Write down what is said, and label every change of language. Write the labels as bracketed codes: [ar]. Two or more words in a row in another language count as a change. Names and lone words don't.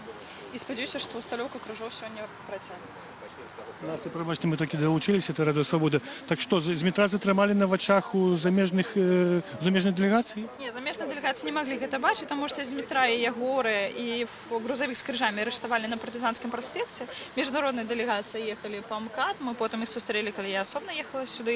[be] І спадзяюся, што усталёўка крыжоў сёння працягнецца. Настя, пробачте, [ru] мы таки доучились, это Радио Свобода. Так что, [be] Змітра затрымалі на вачах у замежнай делегацыі? Не, замежнай делегацыі не маглі гэта бачыць, таму што Змітра і Ягоры і грузавік з крыжамі арыштавалі на партызанскім праспекце. Міжнародная дэлегацыя ехалі па МКАД, мы потым іх сустрэлі, калі я асобна ехала сюды.